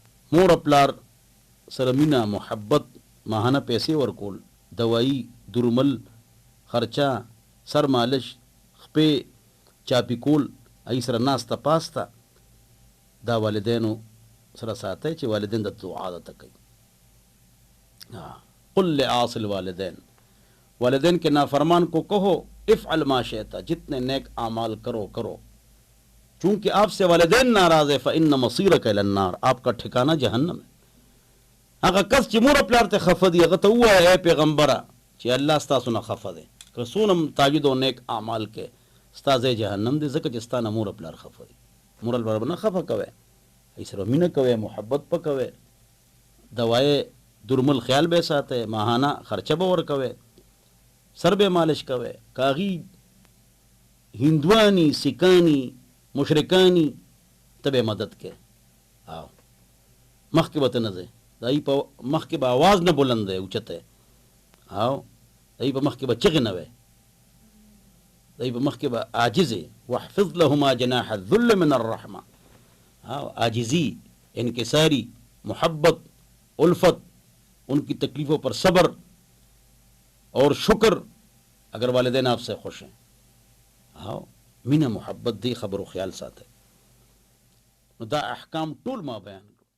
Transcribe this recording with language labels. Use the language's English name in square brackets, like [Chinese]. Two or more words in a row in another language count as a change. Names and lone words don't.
[Pashto] مور پلار سره مینا محبت ماهانه پیسې ورکول، دوايي، درمل، خرچا، سر مالش، خپې چاپی کول، ای سره ناسته پاسته، دا والدینو سره ساتي چې والدین د دعا عادت کوي. [Arabic] قل لعاص الوالدین، [Urdu] والدین کے نافرمان کو کہو [Arabic] افعل ما شئت، [Urdu] جتنے نیک اعمال کرو کرو، چونکہ آپ سے والدین ناراض ہے، [Arabic] فإن مصیرک الی النار، [Urdu] آپ کا ٹھکانہ جہنم ہے. [Pashto] هغه کس چې مور پلار ته خفه دي هغه ته ووایه ای پیغمبره چې الله ستاسو نه خفه دی، که څونه تاجد او نیک اعمال کې ستا ځای جهنم دی، ځکه چې ستا نه مور پلار خفه دي. مور پلار به نه خفه کوئ، ای سره مینه کوئ، محبت به کوئ، دوای درمل خیال به ساتئ، ماهانه خرچه به ورکوئ، سر به مالش کوئ. کاغي هندوانی، سکانی، مشرکانی ته به مدد کې او مخکې به ته نه ځئ، دای په مخ کې به आवाज نه بلند دی اوچته، او دای په مخ کې به چغې نه وي، دای په مخ کې به عاجز، [Arabic] واحفظ لهما جناح الذل من الرحمه، [Pashto] او عاجزی، انکساری، محبت، الفت، [Urdu] ان کی تکلیفوں پر صبر اور شکر اگر والدین آپ سے خوش ہیں. [Pashto] او مینه محبت دی خبر و خیال ساته. نو دا احکام ټول ما بیان